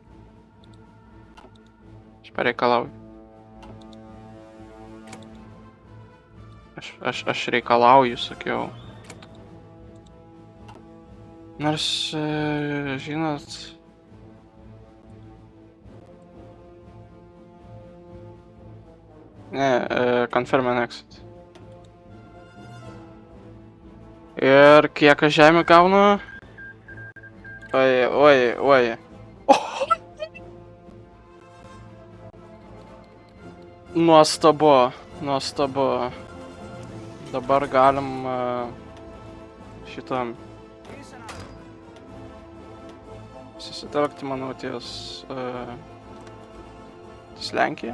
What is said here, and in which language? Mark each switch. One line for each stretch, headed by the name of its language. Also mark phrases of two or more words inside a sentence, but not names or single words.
Lithuanian: Aš pareikalauju. Aš reikalauju, sakiau. Nors, žinot... Ne,
English: confirm and exit.
Lithuanian: Ir kiek aš žemę gaunu? Oi. Nuostabu. Dabar galim šitam susitelkti, manau, ties Lenkija.